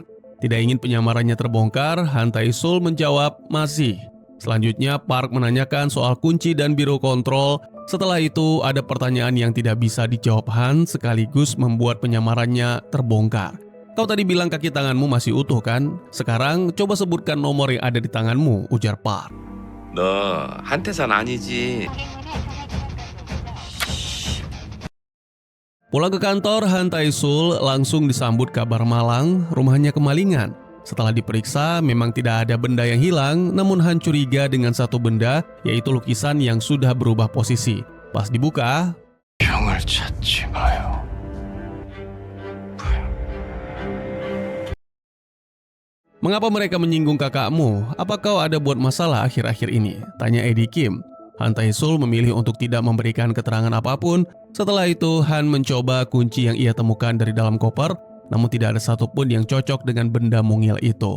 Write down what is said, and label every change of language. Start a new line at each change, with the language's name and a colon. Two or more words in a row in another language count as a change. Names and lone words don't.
Indonesian: Tidak ingin penyamarannya terbongkar, Han Tae-sul menjawab masih. Selanjutnya Park menanyakan soal kunci dan biro kontrol. Setelah itu ada pertanyaan yang tidak bisa dijawab Han sekaligus membuat penyamarannya terbongkar. "Kau tadi bilang kaki tanganmu masih utuh kan? Sekarang coba sebutkan nomor yang ada di tanganmu," ujar Park.
Korean: 너 한태산 아니지?
Indonesian: Pulang ke kantor, Han Tae-sul langsung disambut kabar malang, rumahnya kemalingan. Setelah diperiksa, memang tidak ada benda yang hilang, namun Han curiga dengan satu benda, yaitu lukisan yang sudah berubah posisi. Pas dibuka,
Korean: 병을 찾지 마요.
Indonesian: "Mengapa mereka menyinggung kakakmu? Apa kau ada buat masalah akhir-akhir ini?" tanya Eddie Kim. Han Tae-sul memilih untuk tidak memberikan keterangan apapun. Setelah itu, Han mencoba kunci yang ia temukan dari dalam koper, namun tidak ada satupun yang cocok dengan benda mungil itu.